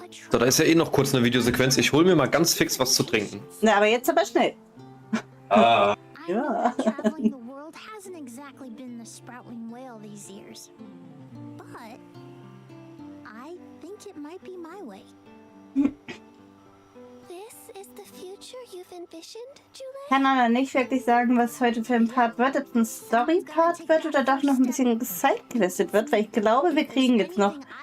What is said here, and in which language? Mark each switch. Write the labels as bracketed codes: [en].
[de] So, da ist ja eh noch kurz eine Videosequenz. Ich hol mir mal ganz fix was zu trinken. Na, aber jetzt aber schnell. Ah. Ja. [en] Traveling the world hasn't exactly been the Sproutling Whale these years. But I think it might be my way. This is the future you've envisioned, Joulet? [de] Kann aber nicht wirklich sagen, was heute für ein Part wird. Ob es ein Story-Part wird oder doch noch ein bisschen sidequestet wird, weil ich glaube, wir kriegen jetzt noch.